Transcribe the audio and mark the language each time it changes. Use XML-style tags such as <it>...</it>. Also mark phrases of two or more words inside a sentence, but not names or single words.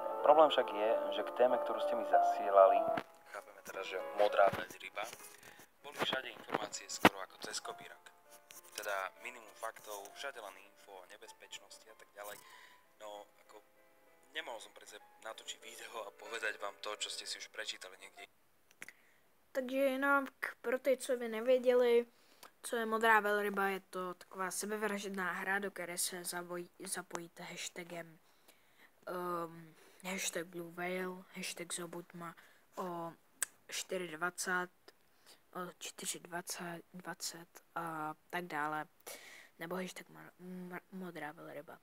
<sk>Problém však je, že k téme, ktorú ste mi zasielali, chápeme teraz, že modrá veľryba, boli všade informácie skoro ako cez kopírak. Teda minimum faktov, všade len info o nebezpečnosti a tak ďalej. No, ako nemohol som predsa natočiť video a povedať vám to, čo ste si už prečítali niekde.</sk> <cs>Takže jinak pro ty, co by nevěděli, co je Modrá velryba, je to taková sebevražedná hra, do které se zapojíte hashtagem hashtag Blue Whale, hashtag Zobutma o 4.20, o 4.20 a tak dále, nebo hashtag Modrá velryba.</cs>